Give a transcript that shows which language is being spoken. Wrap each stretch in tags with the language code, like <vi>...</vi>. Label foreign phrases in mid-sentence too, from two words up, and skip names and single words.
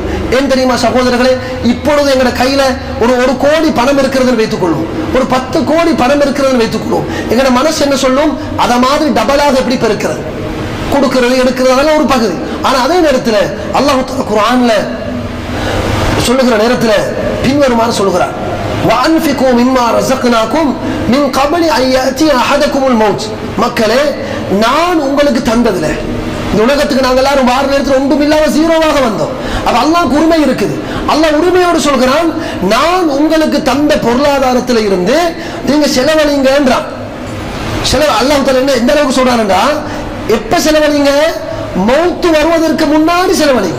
<ta>ஏன் தெரியுமா சகோதரர்களே, இப்பொழுது எங்களோட கையில ஒரு கோடி பணம் இருக்கிறதுன்னு வைத்துக்கொள்ளும், ஒரு 10 கோடி பணம் இருக்கிறதுன்னு வைத்துக்கொள்ளும். எங்களோட மனசு என்ன சொல்லும், அதை மாதிரி டபுளாக எப்படி பெருக்கிறது, கொடுக்கிறது எடுக்கிறது அதெல்லாம் ஒரு பகுதி. ஆனா அதே நேரத்தில் அல்லாஹ் குர்ஆன்ல சொல்லுகிற நேரத்தில் பின்வருமாறு சொல்லுகிறார்,</ta> <ar>وَأَنْفِقُوا مِمَّا رَزَقْنَاكُمْ مِنْ قَبْلِ أَنْ يَأْتِيَ أَحَدَكُمُ الْمَوْتُ.</ar> <ta>மக்களே, நான் உங்களுக்கு தந்ததுல இந்த உலகத்துக்கு நாங்கள் எல்லாரும் வார நேரத்தில் ஒன்றும் இல்லாம ஜீரோவாக வந்தோம். அப்ப அல்லாஹ்வுக்கு உரிமை இருக்குது. அல்லாஹ் உரிமையோடு சொல்கிறான், நான் உங்களுக்கு தந்த பொருளாதாரத்தில் இருந்து நீங்க செலவழிங்கன்றான். அல்லாஹ் என்ன எந்த அளவுக்கு சொல்றாருன்னா, எப்ப செலவழிங்க, மௌத்து வருவதற்கு முன்னாடி செலவழிங்க.</ta>